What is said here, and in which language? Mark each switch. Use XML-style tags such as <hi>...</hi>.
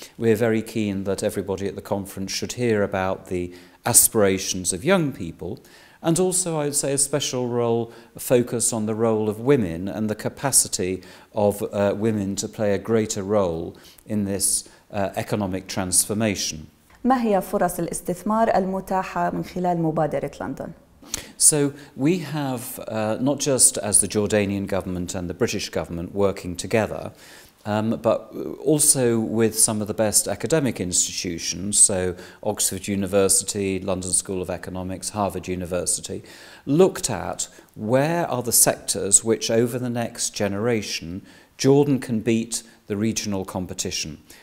<en>We're very keen that everybody at the conference should hear about the aspirations of young people. And also, I would say, a special focus on the role of women and the capacity of women to play a greater role in this economic transformation.</en> <ar>ما هي فرص الاستثمار المتاحة من خلال مبادرة لندن؟</ar> <en>So we have, not just as the Jordanian government and the British government working together, but also with some of the best academic institutions, so Oxford University, London School of Economics, Harvard University, looked at where are the sectors which over the next generation Jordan can beat the regional competition.</en>